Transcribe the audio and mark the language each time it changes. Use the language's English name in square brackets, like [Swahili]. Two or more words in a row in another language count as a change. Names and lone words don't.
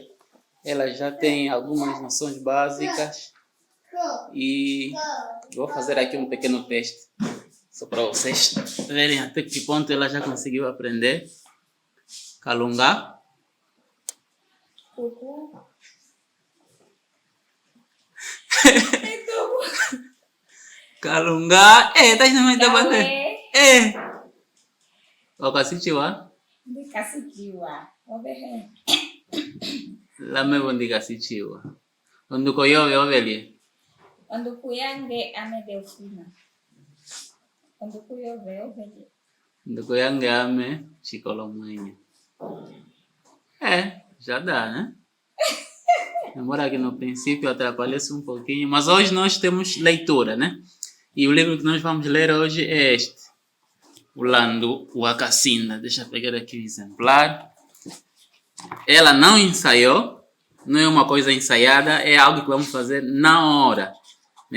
[Portuguese] Ela já tem algumas noções básicas e vou fazer aqui um pequeno teste, só para vocês verem até que ponto ela já conseguiu aprender. Calunga. Calunga. Tá no meio da bandeira. [Umbundu] Okasichiwa. Ndikasichiwa. Obehe. Lame bondikasichiwa. Onduko yove ovelie. Onduku yange ame Delfina. Onduku yove ovelie. Onduko yange ame Chikolo mwenye. [Portuguese] Já dá, né? Embora que no princípio atrapalhe-se um pouquinho, mas hoje nós temos leitura, né? E o livro que nós vamos ler hoje é este, o Landu Wakasinda. Deixa eu pegar aqui o exemplar. Ela não ensaiou, não é uma coisa ensaiada, é algo que vamos fazer na hora, né?